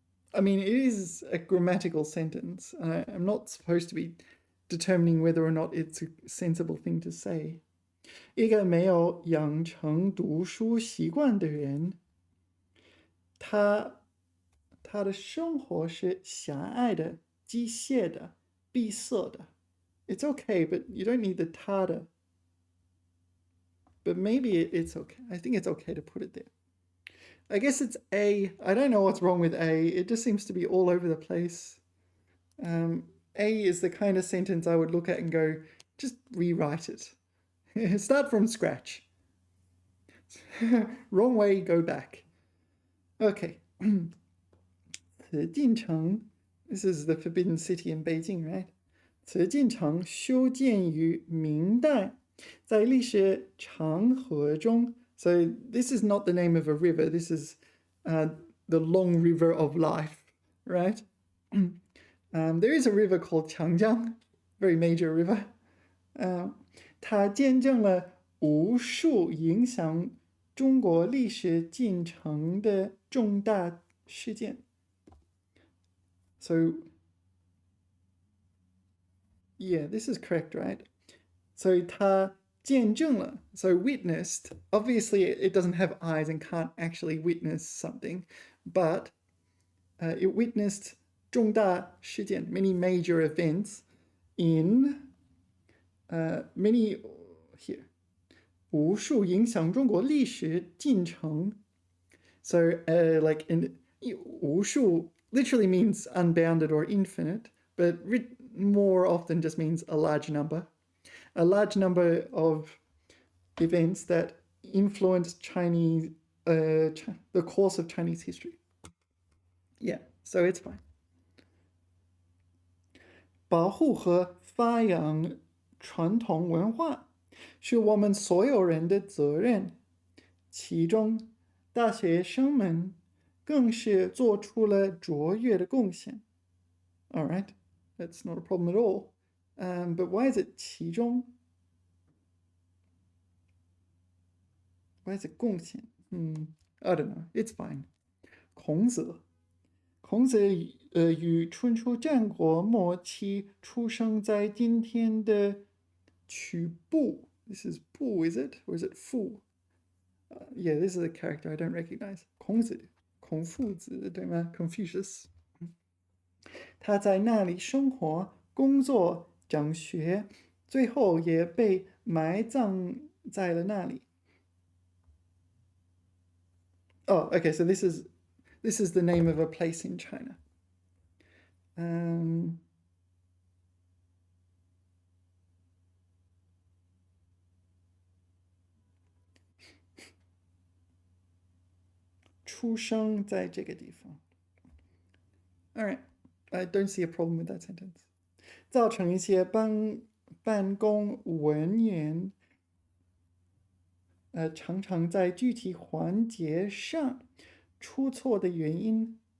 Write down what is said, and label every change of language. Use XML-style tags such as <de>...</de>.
<en>I mean, it is a grammatical sentence. I'm not supposed to be determining whether or not it's a sensible thing to say.</en> <zh>一个没有养成读书习惯的人，他的生活是狭隘的、机械的、闭塞的。</zh> <en>It's okay, but you don't need the</en> <zh>他的。</zh> <en>But maybe it's okay. I think it's okay to put it there. I guess it's A. I don't know what's wrong with A. It just seems to be all over the place. A is the kind of sentence I would look at and go, just rewrite it. Start from scratch. Wrong way, go back. Okay. 紫禁城, this is the forbidden city in Beijing, right?</en> <zh>紫禁城修建于明代，在历史长河中。</zh> <en>So this is not the name of a river. This is the long river of life, right? There is a river called Changjiang, very major river.</en> <zh>它见证了无数影响中国历史进程的重大事件。</zh> <en>So, yeah, this is correct, right? So</en> <zh>它见证了,</zh> <en>so witnessed, obviously it doesn't have eyes and can't actually witness something, but it witnessed</en> <zh>重大事件,</zh> <en>many major events in many here,</en> <zh>无数影响中国历史进程.</zh> <en>So like in</en> <zh>无数</zh> <en>literally means unbounded or infinite, but more often just means a large number. A large number of events that influenced Chinese, the course of Chinese history. Yeah, so it's fine.</en> <zh>保护和发扬传统文化是我们所有人的责任，其中大学生们更是做出了卓越的贡献。</zh> <en>All right, that's not a problem at all. But why is it 其中? Why is it 贡献?I don't know. It's fine.</en> <zh>孔子于春秋战国末期出生在今天的曲阜。</zh> <en>This is 不 is it? Or is it 阜? Yeah, this is a character I don't recognize.</en> <zh>孔子，孔夫子，对吗？Confucius. 他在那里生活、工作、讲学，最后也被埋葬在了那里。</zh> <en>Oh, okay, so this is the name of a place in China.</en> <zh>出生在这个地方。</zh> <en>All right, I don't see a problem with that sentence.</en> <zh>造成一些办公文员常常在具体环节上出错的原因。</zh>